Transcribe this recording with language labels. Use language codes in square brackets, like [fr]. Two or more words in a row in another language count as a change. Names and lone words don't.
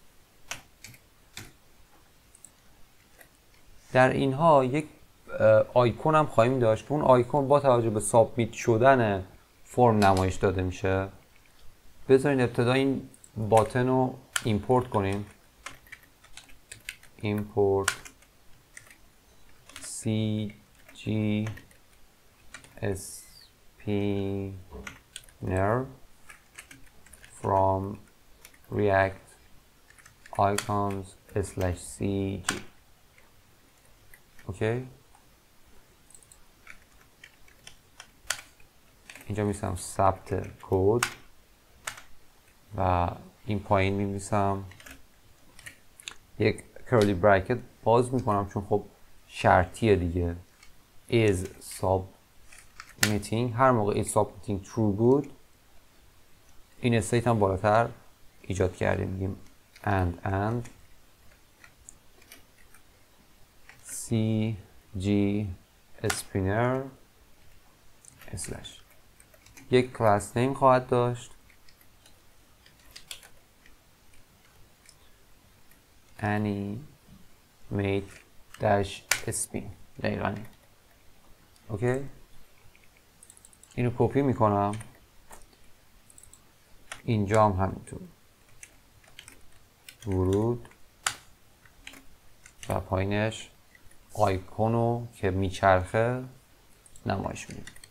[fa] در اینها یک آیکون هم خواهیم داشت که اون آیکون با توجه به سابمیت شدن فرم نمایش داده میشه. بذارین ابتدا این باتن رو ایمپورت کنیم. [en] import cg spinner from react icons /cg. [fa] اوکی، اینجا می‌نویسم ثبت کد و این پایین می‌نویسم یک [en] curly bracket [fa] باز میکنم چون خب شرطیه دیگه. [en] is submitting، [fa] هر موقع [en] is submitting true [fa] بود این استیت هم بالاتر ایجاد کردیم، میگیم [en] and cg spinner [fa] / یک [en] class name [fa] خواهد داشت [en] animate -spin. [fa] دقیقا اوکی، اینو کپی میکنم، اینجا هم همینطور ورود و پایینش آیکونو که میچرخه نمایش میدیم.